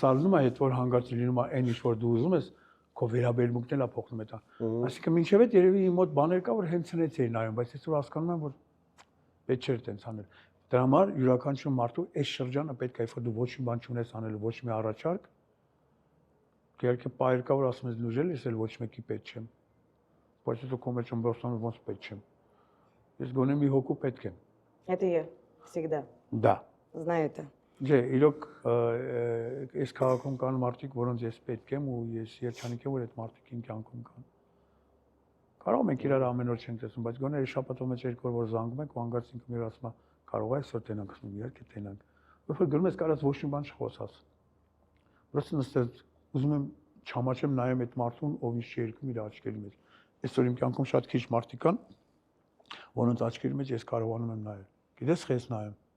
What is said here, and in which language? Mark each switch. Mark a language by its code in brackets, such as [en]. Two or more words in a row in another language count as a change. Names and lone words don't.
[hy] սալնում է, հետ որ հանգած լինում է այն ինչ որ դու ուզում ես, քո վերաբերմունքն էլ է փոխվում դա։ Այսինքն մինչև այդ երևի իմ մոտ բաներ կա, որ հենց հենց էի նայում, բայց այսօր հասկանում եմ, որ պետք չէր տենց անել։ Դրա համար յուրաքանչյուր մարդու այս շրջանը պետք է, որ դու ոչ մի բան չունես անելու, ոչ մի առաջարկ, իհարկե պայր կա, որ ասում ես լուժել, ես էլ ոչ մեկի պետք չեմ։ Բայց դու կոմեջ ամբողջանում ոնց պետք չեմ։ Ես գոնե մի հոգու պետք եմ։ [ru] Это я всегда. Да։ Знаю это. [hy] Չէ, իրոք այս քաղաքում կան մարդիկ, որոնց ես պետք եմ ու ես երջանիկ եմ, որ այդ մարդիկ իմ կյանքում կան։ Կարող ենք իրար ամեն օր չենք տեսնում, բայց գոնե շաբաթով մեջ երկու օր որ զանգում ենք ու հանգած ինքը մեր ասում է կարող է այսօր տենանք, ասում իհարկե տենանք։ Երբ որ գնում ես կարած ոչ մի բան չխոսած։ Просто նստած ուզում եմ չամաչեմ նայեմ այդ մարդուն, ով ինչ երկում իր աչքերի մեջ։ Այսօր իմ կյանքում շատ քիչ մարդիկ կան, որոնց աչքերի մեջ ես կարողանում եմ նայել։ Գիտես, խես նայեմ։